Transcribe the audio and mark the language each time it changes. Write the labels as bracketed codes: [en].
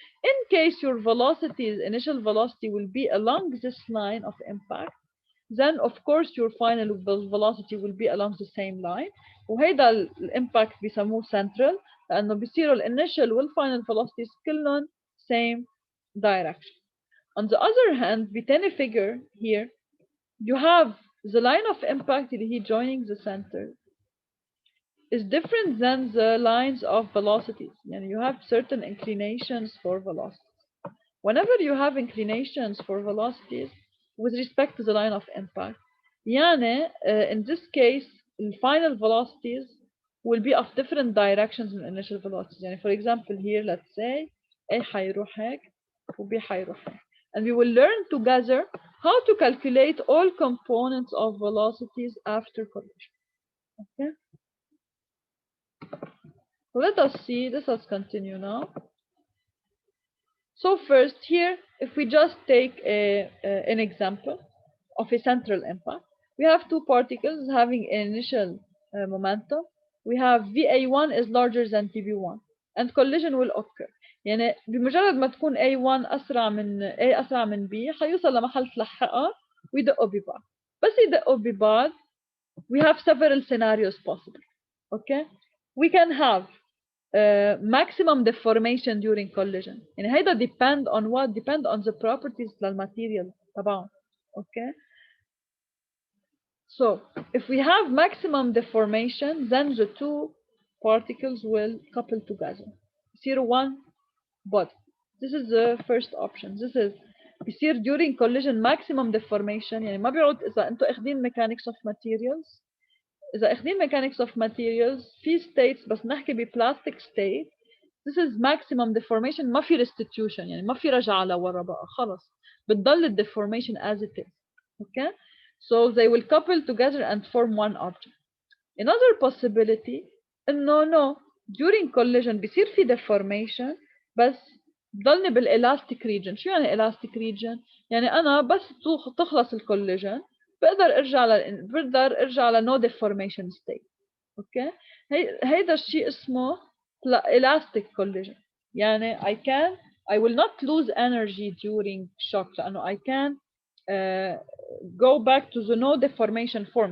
[en] In case your initial velocity will be along this line of impact, then of course your final velocity will be along the same line. [ar] وهيدا الامباكت بيسموه central لأنه بيصيروا initial والفاينل velocities كلهم [en] same direction. On the other hand, [ar] بتاني [en] figure here, you have the line of impact [ar] اللي هي [en] joining the center is different than the lines of velocities. يعني you have certain inclinations for velocities. Whenever you have inclinations for velocities with respect to the line of impact, يعني in this case the final velocities will be of different directions than initial velocities. يعني for example here let's say A [ar] حيروح هيك و B حيروح هيك. [en] and we will learn together how to calculate all components of velocities after collision. Okay. So let us see. Let us continue now. So first here, if we just take an example of a central impact, we have two particles having an initial momentum. We have VA1 is larger than TB1 and collision will occur. [ar] يعني بمجرد ما تكون A1 أسرع من A أسرع من B حيوصل لمحل تلحقها ويدقوا ببعض. بس يدقوا ببعض [en] we have several scenarios possible. Okay, we can have maximum deformation during collision. [ar] يعني هيدا [en] depend on what? Depend on the properties للmaterial طبعا. Okay. So if we have maximum deformation, then the two particles will couple together. [ar] يصير [en] one body. This is the first option. This is [ar] بيصير [en] during collision maximum deformation. [ar] يعني ما بيعود إذا أنتوا أخذين [en] mechanics of materials. [ar] إذا أخذين [en] mechanics of materials [ar] في states بس نحكي ب [en] plastic state. This is maximum deformation. [ar] ما في restitution. يعني ما في رجعة لورا بقى خلص. بتضل [en] deformation as it is. Okay. So they will couple together and form one object. Another possibility, no, during collision [ar] بيصير في [en] deformation [ar] بس بضلني بالالاستيك [en] region. [ar] شو يعني elastic region؟ يعني أنا بس تخلص الcollision بقدر أرجع ل [en] no deformation state. [ar] Okay؟ هيدا الشيء اسمه elastic collision. [en] يعني I will not lose energy during shock [ar] لأنه [en] I can go back to the no deformation form.